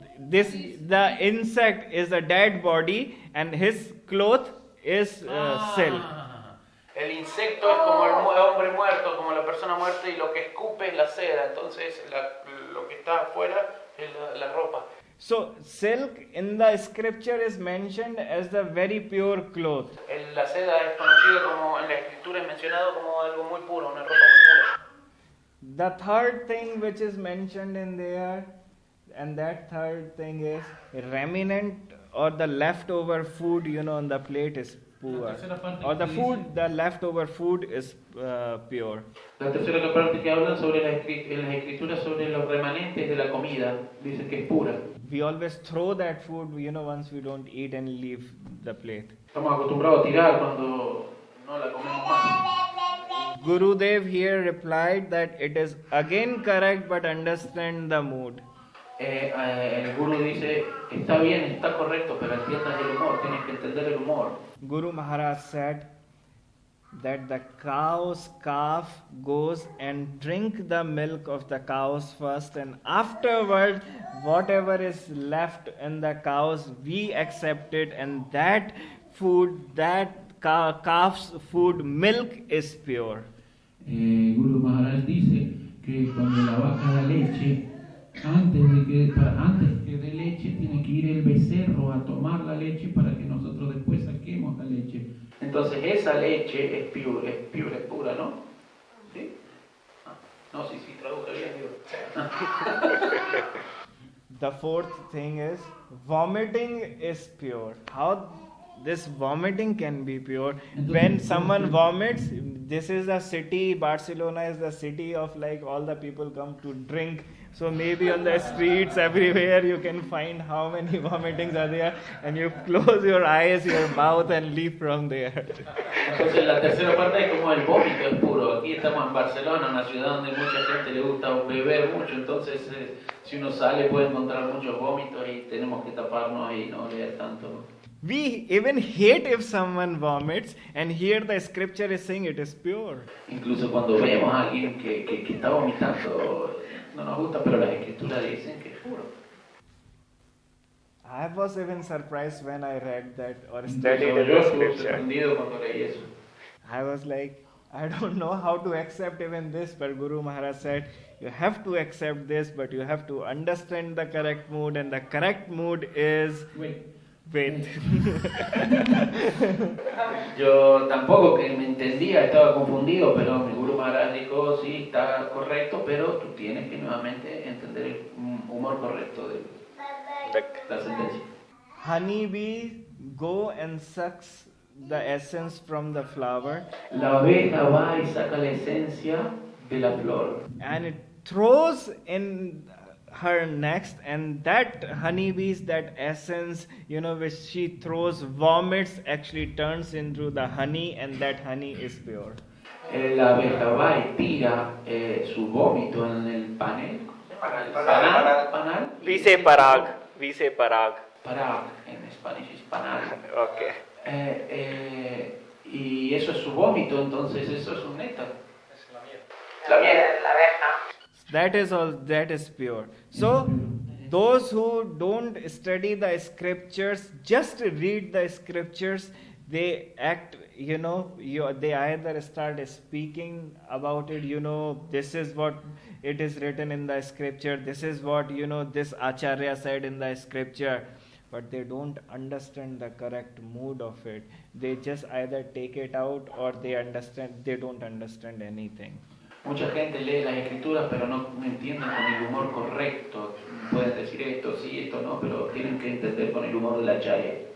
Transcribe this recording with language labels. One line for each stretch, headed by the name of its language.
English: The insect is a dead body and his cloth is silk.
Spanish: El insecto es como el hombre muerto, como la persona muerta, y lo que escupe es la seda. Entonces, lo que está afuera es la ropa.
English: So, silk in the scripture is mentioned as the very pure cloth.
Spanish: La seda es conocido como, en la escritura es mencionado como algo muy puro, una ropa muy pura.
English: The third thing which is mentioned in there, and that third thing is remnant or the leftover food, on the plate is poor. Or the leftover food is pure.
Spanish: La tercera parte que hablan sobre en las escrituras sobre los remanentes de la comida, dicen que es pura.
English: We always throw that food, once we don't eat and leave the plate.
Spanish: Estamos acostumbrados a tirar cuando no la comemos más.
English: Gurudev here replied that it is again correct, but understand the mood.
Spanish: El Guru dice, está bien, está correcto, pero entiendas el humor, tienes que entender el humor.
English: Guru Maharaj said that the cow's calf goes and drink the milk of the cows first, and afterward whatever is left in the cows, we accept it, and that food, that calf's food, milk is pure.
Spanish: Guru Maharaj dice que cuando la vaca da leche, antes que dé leche, tiene que ir el becerro a tomar la leche para que nosotros después saquemos la leche. Entonces esa leche es pura, ¿no? ¿Sí? No, sí, traduzca bien, digo.
English: The fourth thing is vomiting is pure. How this vomiting can be pure? When someone vomits, this is a city, Barcelona is the city of all the people come to drink. So maybe on the streets everywhere you can find how many vomitings are there, and you close your eyes, your mouth, and leave from there.
Spanish: Entonces la tercera parte es como el vómito es puro. Aquí estamos en Barcelona, una ciudad donde mucha gente le gusta beber mucho, entonces si uno sale puede encontrar muchos vómitos y tenemos que taparnos y no leer tanto.
English: We even hate if someone vomits, and here the scripture is saying it is pure.
Spanish: Incluso cuando vemos a alguien que está vomitando, no nos gusta, pero las escrituras dicen que es puro.
English: I was even surprised when I read that or studied the scripture.
Spanish: Cuando leí eso.
English: I was like, I don't know how to accept even this, but Guru Maharaj said, you have to accept this, but you have to understand the correct mood, and the correct mood is wait.
Spanish: Yo tampoco que me entendía, estaba confundido, pero mi Guru Maharaj dijo, sí, está correcto, pero tú tienes que nuevamente entender el humor correcto de la sentencia.
English: Honeybee go and sucks the essence from the flower.
Spanish: La abeja va y saca la esencia de la flor.
English: And it throws in her next, and that honeybees, that essence, which she throws, vomits, actually turns into the honey, and that honey is pure.
Spanish: La abeja va y tira su vómito en el panel. Panal.
English: We say parag.
Spanish: Parag, en español es panal.
English: Okay.
Spanish: Y eso es su vómito, entonces eso es un néctar. Es la miel. La miel, la abeja.
English: That is pure. So those who don't study the scriptures, just read the scriptures, they act, they either start speaking about it, this is what it is written in the scripture, this is what, this Acharya said in the scripture, but they don't understand the correct mood of it. They just either take it out or they don't understand anything.
Spanish: Mucha gente lee las escrituras pero no entienden con el humor correcto. Pueden decir esto sí, esto no, pero tienen que entender con el humor de la Acharya.